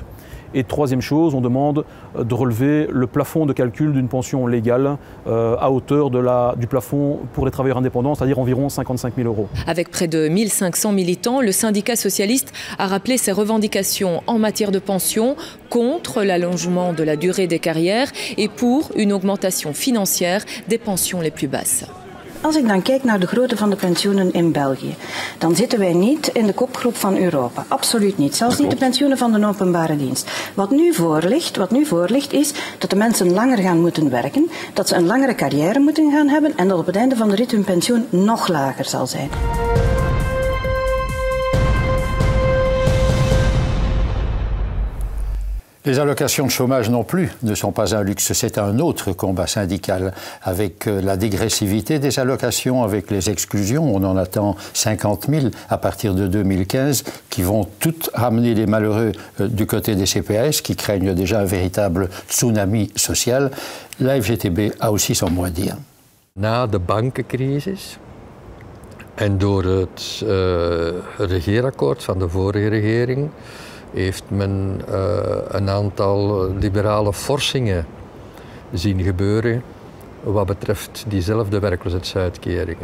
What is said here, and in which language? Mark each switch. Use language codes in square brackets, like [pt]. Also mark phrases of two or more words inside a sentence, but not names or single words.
[fr] Et troisième chose, on demande de relever le plafond de calcul d'une pension légale à hauteur du plafond pour les travailleurs indépendants, c'est-à-dire environ 55 000 €. Avec près de 1500 militants, le syndicat socialiste a rappelé ses revendications en matière de pension contre l'allongement de la durée des carrières et pour une augmentation financière des pensions les plus basses. [nl] Als ik dan kijk naar de grootte van de pensioenen in België, dan zitten wij niet in de kopgroep van Europa. Absoluut niet. Zelfs niet de pensioenen van de openbare dienst. Wat nu voor ligt is dat de mensen langer gaan moeten werken, dat ze een langere carrière moeten gaan hebben en dat op het einde van de rit hun pensioen nog lager zal zijn. [fr] Les allocations de chômage non plus ne sont pas un luxe, c'est un autre combat syndical avec la dégressivité des allocations, avec les exclusions. On en attend 50 000 à partir de 2015 qui vont toutes ramener les malheureux du côté des CPAS qui craignent déjà un véritable tsunami social. La FGTB a aussi son mot à dire. [nl] Na de bankencrisis en door het regeerakkoord van de vorige regering heeft men een aantal liberale forsingen zien gebeuren wat betreft diezelfde werkloosheidsuitkeringen.